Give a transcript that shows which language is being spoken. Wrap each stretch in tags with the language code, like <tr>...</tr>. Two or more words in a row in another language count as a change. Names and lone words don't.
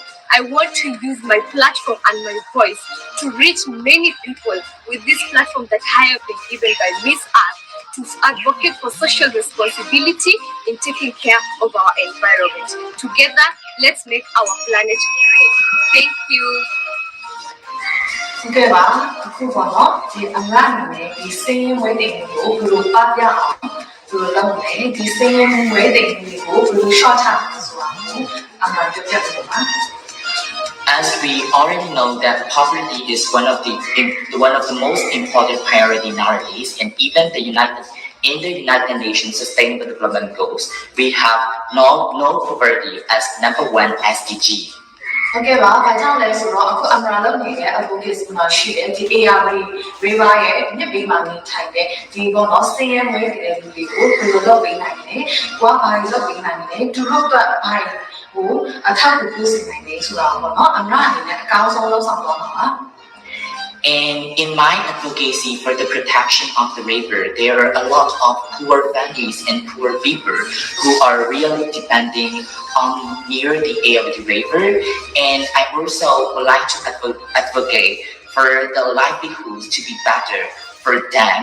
<en>I want to use my platform and my voice to reach many people with this platform that I have been given by Miss Earth, to advocate for social responsibility in taking care of our environment. Together, let's make our planet green. Thank you.</en> <my>ဟုတ်ကဲ့ပါအခုပေါ့နော်ဒီအမရအနေနဲ့ဒီစင်းဝဲတင်ကိုဘယ်လိုပတ်ပြအောင်ဘယ်လိုလုပ်လဲဒီစင်းဝဲတင်ကိုဘယ်လို short ချဆိုတာကိုအမပြောပြပေးပါ</my> <en>As we already know that poverty is one of the most important priority nowadays, and even in the United Nations Sustainable Development Goals, we have no poverty as number one SDG.</en> <my>ဟုတ်ကဲ့ပါဘာကြောင့်လဲဆိုတော့အခုအမရာလုပ်နေတဲ့ advocacy မှာရှိတဲ့ဒီ AR river ရဲ့မြစ်ဘေးမှာနေထိုင်တဲ့ဒီပေါ့နော်စင်းရဲမွေးတဲ့လူတွေကိုဘယ်လိုလုပ်ပေးနိုင်လဲ။ဘာလုပ်ပေးနိုင်လဲ။သူတို့ကဘာကိုအထောက်အကူပြုစေနိုင်လဲဆိုတာပေါ့နော်အမရာအနေနဲ့အကောင်းဆုံးလုပ်ဆောင်သွားမှာပါ။</my> <en>And in my advocacy for the protection of the river, there are a lot of poor families and poor people who are really depending on near the area of the river. And I also would like to advocate for the livelihoods to be better for them.</en>